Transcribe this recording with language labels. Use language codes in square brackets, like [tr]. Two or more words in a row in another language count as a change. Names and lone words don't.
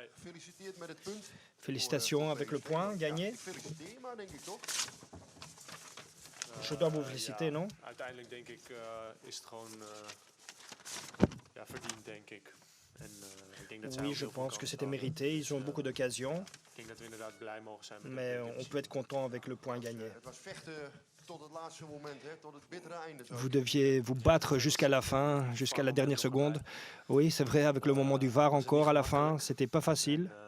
[fr] Félicitations avec le point gagné. Je dois vous féliciter, non? [nl] Uiteindelijk denk ik is het gewoon verdiend, denk ik. [fr] Oui, je pense que c'était mérité. Ils ont beaucoup d'occasions. Mais on peut être content avec le point gagné. Vous deviez vous battre jusqu'à la fin, jusqu'à la dernière seconde. Oui, c'est vrai, avec le moment du VAR encore à la fin, c'était pas facile.